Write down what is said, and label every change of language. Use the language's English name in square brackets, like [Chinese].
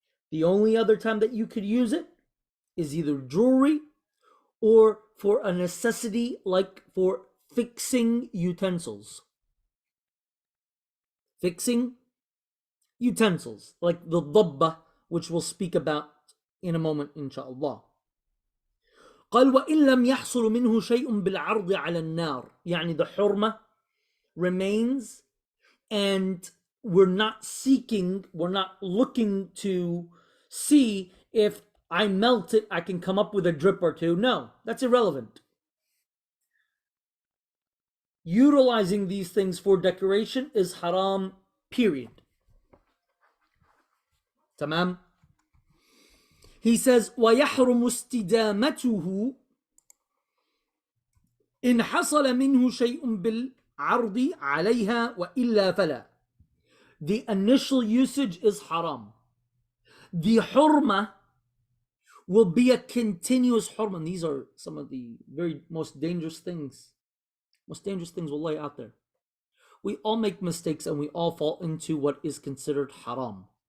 [English] The only other time that you could use it is either jewelry or for a necessity like for fixing utensils. Fixing utensils, like the dabba, which we'll speak about in a moment, inshallah. [Arabic] قال وإن لم يحصل منه شيء بالعرض على النار. [English] The hurma remains, and we're not looking to see if I melt it, I can come up with a drip or two. No, that's irrelevant. Utilizing these things for decoration is haram, period. Tamam. He says, [Arabic] وَيَحْرُمُ اسْتِدَامَتُهُ إِنْ حَصَلَ مِنْهُ شَيْءٌ بِالْعَرْضِ عَلَيْهَا وَإِلَّا فَلَا. [English] The initial usage is haram. The hurma will be a continuous hurma. And these are some of the very most dangerous things wallahi out there. we all make mistakes and we all fall into what is considered haram.